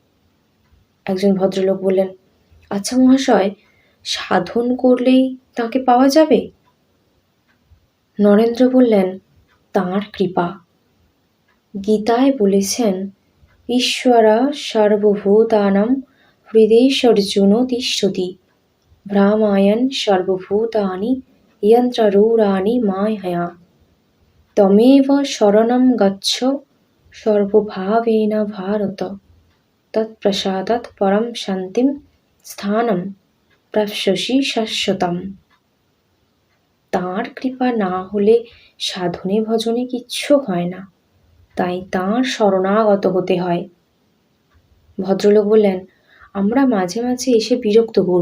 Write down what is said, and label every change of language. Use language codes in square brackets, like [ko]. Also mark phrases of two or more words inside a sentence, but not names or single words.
[bn] একজন ভদ্রলোক বললেন, আচ্ছা মহাশয়, সাধন করলেই তাকে পাওয়া যাবে? নরেন্দ্র বললেন, তাঁর কৃপা। গীতায় বলেছেন, [sa] ঈশ্বরা সর্বভূতানাং হৃদয়ে অর্জুন তিষ্ঠতি, ভ্রামায়ণ সর্বভূতানি यन्त्ररूढानि मायया तमेव शरणं गच्छ सर्वभावेन भारत तत्प्रसादात् परं শান্তিম স্থানম প্রাপ্স্যসি শাশ্বতম। [bn] তাঁর কৃপা না হলে সাধনে ভজনে কিচ্ছু হয় না, তাই তাঁর শরণাগত হতে হয়। ভদ্রলোক বললেন, আমরা মাঝে মাঝে এসে বিরক্ত করব।